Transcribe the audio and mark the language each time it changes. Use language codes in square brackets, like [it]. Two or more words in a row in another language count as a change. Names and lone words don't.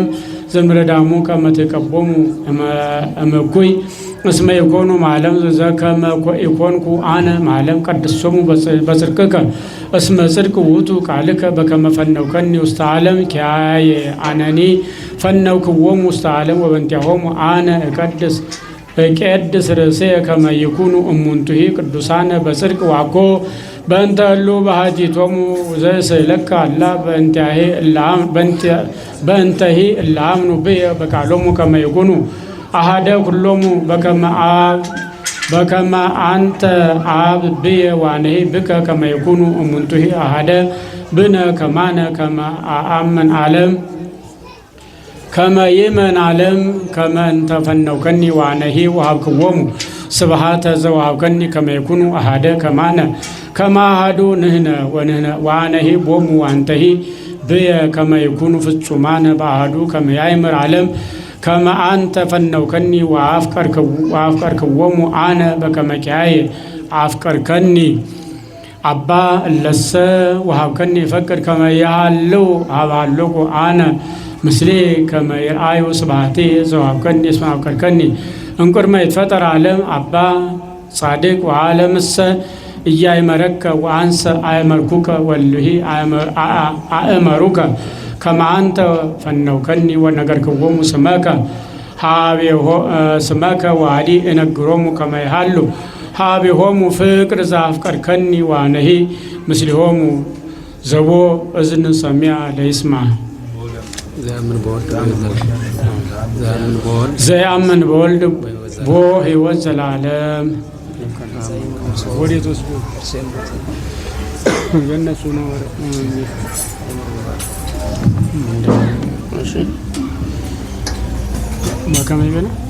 [gez] ዘምረዳሙ ከመ ትቀቦሙ እምኩይ እስመ ኢኮኑ እምዓለም ዘከመ ኢኮንኩ አነ እምዓለም ቀድሶሙ በጽድቅከ እስመ ጽድቅ ውእቱ ቃልከ በከመ ፈነውከኒ ውስተ ዓለም ኪያየ አነኒ ፈነውክዎሙ ውስተ ዓለም ወበእንቲአሆሙ አነ እቄድስ ርእስየ ከመ ይኩኑ እሙንቱሂ ቅዱሳነ በጽድቅ ዋኮ በእንተ እሉ በኃጢአቶሙ ዘእስእለከ አላ በእንተሂ እለ አምኑ ብየ በቃሎሙ ከመ ይኩኑ አሐደ ኩሎሙ በከመ አንተ አብ ብየ ዋነሂ ብከ ከመ ይኩኑ እሙንቱሂ አሐደ ብነ ከማነ ከመ አአምን ዓለም ከመ ይእመን ዓለም ከመ እንተ ፈነውከኒ ዋነሂ ወሀብክዎሙ ስብሐተ ዘወሀብከኒ ከመ ይኩኑ አሐደ ከማነ ከመ አሐዱ ንሕነ ወአነሂ ቦሙ ወአንተሂ ብየ ከመ ይኩኑ ፍጹማነ በአሐዱ ከመ ያእምር ዓለም ከመ አንተ ፈነውከኒ ወአፍቀርክዎሙ አነ በከመ ኪያየ አፍቀርከኒ አባ እለሰ ወሀብከኒ ይፈቅድ ከመ ይሃልው ሀብሃሎኩ አነ ምስሌ ከመ ይርአዩ ስብሐቴ ዘወሀብከኒ እስመ አፍቀርከኒ እምቅድመ ይትፈጠር ዓለም አባ ጻድቅ ወዓለምሰ ኢያእመረከ ወአንሰ አእመርኩከ ወእሉሂ አእመሩከ ከመ አንተ ፈነውከኒ ወነገርክዎሙ ስመከ ወአዲ እነግሮሙ ከመ ይሃሉ ኀቤሆሙ ፍቅር ዘአፍቀርከኒ ዋነሂ ምስሌሆሙ ዘቦ እዝን ሰሚዐ ለይስማዕ ዘያምን በወልድ ቦ ሕይወት ዘላለም [am] ወዴት ወስዶ የእነሱ ነው። [gez] በከመ ይበና